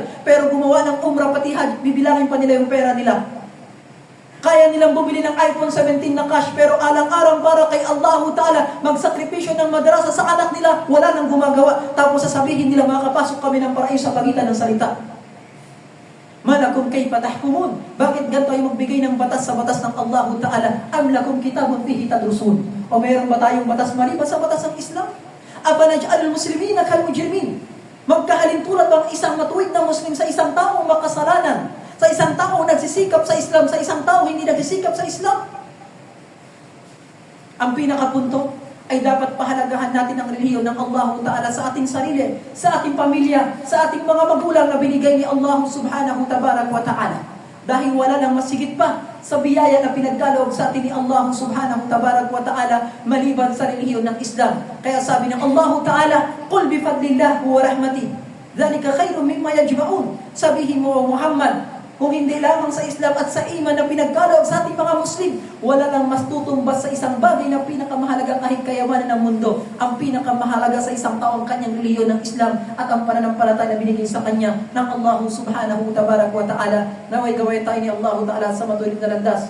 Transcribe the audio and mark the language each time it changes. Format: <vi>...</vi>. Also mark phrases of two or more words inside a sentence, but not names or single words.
<tl>Pero gumawa ng umrah pati hajj, bibilangin pa nila yung pera nila. Kaya nilang bumili ng iPhone 17 na cash, pero alang-alang para kay</tl> <ar>الله تعالى,</ar> <tl>magsakripisyo ng madrasa sa anak nila, wala nang gumagawa. Tapos sasabihin nila, makakapasok kami ng paraiso sa pagitan ng salita.</tl> <ar>ما لكم كيف تحكمون?</ar> <tl>Bakit ganito ay magbigay ng batas sa batas ng</tl> <ar>الله تعالى? أم لكم كتاب فيه تدرسون?</ar> <tl>O mayroon ba tayong batas maliban sa batas ng Islam?</tl> <ar>أفنجعل المسلمين كالمجرمين?</ar> <tl>Magkahalin tulad bang isang matuwid na Muslim sa isang taong makasalanan? Sa isang taong nagsisikap sa Islam, sa isang taong hindi nagsisikap sa Islam? Ang pinakapunto ay dapat pahalagahan natin ang relihiyon ng</tl> <ar>الله تعالى</ar> <tl>sa ating sarili, sa ating pamilya, sa ating mga magulang na binigay ni</tl> <ar>الله سبحانه وتعالى.</ar> <tl>Dahil wala nang masigit pa sa biyaya na pinagkaloob sa atin ni</tl> <ar>الله سبحانه وتعالى</ar> <tl>maliban sa relihiyon ng Islam. Kaya sabi ng</tl> <ar>الله تعالى, "قل بفضل الله ورحمته ذلك خير مما يجمعون."</ar> <tl>Sabihin mo, Muhammad, kung hindi lamang sa Islam at sa iman na pinagkaloob sa ating mga Muslim, wala lang mas tutumbas sa isang bagay na pinakamahalaga kahit kayamanan ng mundo. Ang pinakamahalaga sa isang tao ang kanyang relihiyon ng Islam at ang pananampalataya na binigay sa kanya ng</tl> <ar>الله سبحانه وتعالى.</ar> <tl>Naway gawin tayo ni</tl> <ar>الله تعالى</ar> <tl>sa matuloy na landas.</tl>